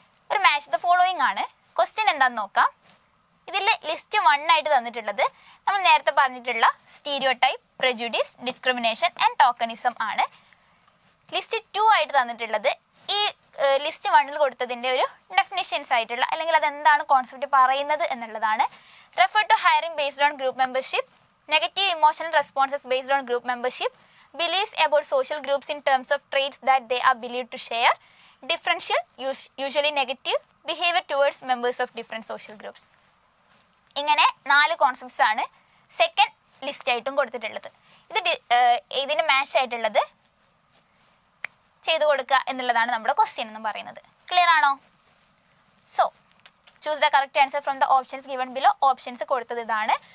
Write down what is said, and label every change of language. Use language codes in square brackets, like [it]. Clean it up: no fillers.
[ml] ഒരു match the following ആണ്. Question എന്താണെന്ന് നോക്കാം. ഇതിൽ ലിസ്റ്റ് 1 ആയിട്ട് തന്നിട്ടുള്ളത് നമ്മൾ നേരത്തെ പറഞ്ഞിട്ടുള്ള സ്റ്റീരിയോടൈപ്പ്, പ്രെജുഡീസ്, ഡിസ്ക്രിമിനേഷൻ ആൻഡ് ടോക്കണിസം ആണ്. ലിസ്റ്റ് 2 ആയിട്ട് തന്നിട്ടുള്ളത് ഈ ലിസ്റ്റ് 1 കൊടുത്തതിൻ്റെ ഒരു ഡെഫിനിഷൻസ് ആയിട്ടുള്ള, അല്ലെങ്കിൽ അതെന്താണ് കോൺസെപ്റ്റ് പറയുന്നത് എന്നുള്ളതാണ്. [en] Refer to hiring based on group membership, negative emotional responses based on group membership, beliefs about social groups in terms of traits that they are believed to share, differential, usually negative behavior towards members of different social groups. [ml] ഇങ്ങനെ 4 concepts ആണ് second list ആയിട്ടും കൊടുത്തിട്ടുള്ളത്. ഇതിന് match ആയിട്ടുള്ളത് ചെയ്തു കൊടുക്കുക എന്നുള്ളതാണ് നമ്മുടെ ക്വസ്റ്റ്യൻ എന്ന് പറയുന്നത്. ക്ലിയർ ആണോ? [en] So choose the correct answer from the options given below. [ml] Options കൊടുത്തത് ഇതാണ്.